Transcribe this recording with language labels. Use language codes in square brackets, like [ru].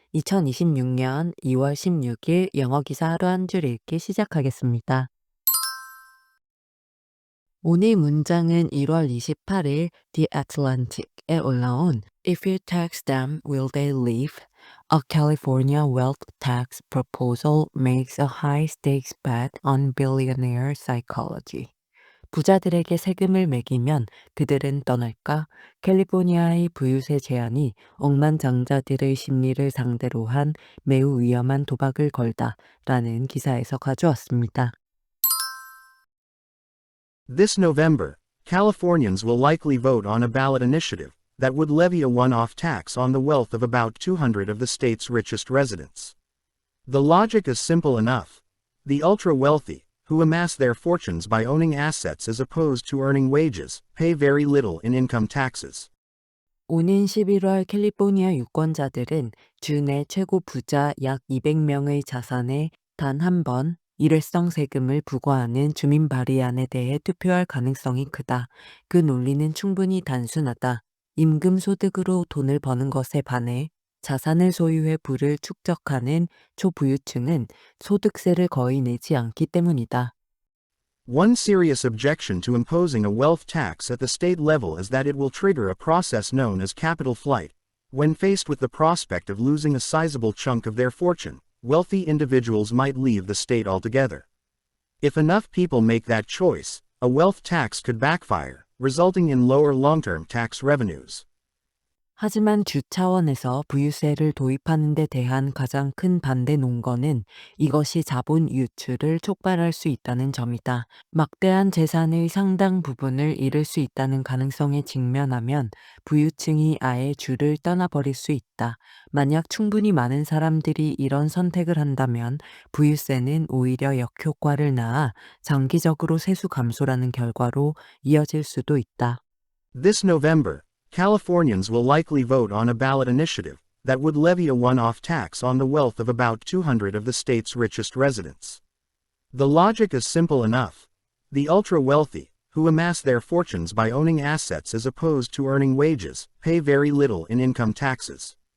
[ko] 2026년 2월 16일 영어 기사 하루 한 줄 읽기 시작하겠습니다. 오늘 문장은 1월 28일 [en] The Atlantic에 [ko] 올라온 [en] If you tax them, will they leave? A California wealth tax proposal makes a high-stakes bet on billionaire psychology. [ko] 부자들에게 세금을 매기면 그들은 떠날까? 캘리포니아의 부유세 제한이 억만장자들의 심리를 상대로 한 매우 위험한 도박을 걸다 라는 기사에서 가져왔습니다. [en] This November, Californians will likely vote on a ballot initiative that would levy a one-off tax on the wealth of about 200 of the state's richest residents. The logic is simple enough. The ultra-wealthy, who amass their fortunes by owning assets as opposed to earning wages, pay very little in income taxes. [ko] 오는 11월 캘리포니아 유권자들은 주내 최고 부자 약 200명의 자산에 단 한 번 일회성 세금을 부과하는 주민 발의안에 대해 투표할 가능성이 크다. 그 논리는 충분히 단순하다. 임금 소득으로 돈을 버는 것에 반해 자산을 소유해 부를 축적하는 초부유층은 소득세를 거의 내지 않기 때문이다. [en] One serious objection to imposing a wealth tax at the state level is that it will trigger a process known as capital flight. When faced with the prospect of losing a sizable chunk of their fortune, wealthy individuals might leave the state altogether. If enough people make that choice, a wealth tax could backfire, resulting in lower long-term tax revenues. [ko] 하지만 주 차원에서 부유세를 도입하는 데 대한 가장 큰 반대 논거는 이것이 자본 유출을 촉발할 수 있다는 점이다. 막대한 재산의 상당 부분을 잃을 수 있다는 가능성에 직면하면 부유층이 아예 주를 떠나버릴 수 있다. 만약 충분히 많은 사람들이 이런 선택을 한다면 부유세는 오히려 역효과를 낳아 장기적으로 세수 감소라는 결과로 이어질 수도 있다. [en] This November, Californians will likely vote on a ballot initiative that would levy a one-off tax on the wealth of about 200 of the state's richest residents. The logic is simple enough. The ultra-wealthy, who amass their fortunes by owning assets as opposed to earning wages, pay very little in income taxes.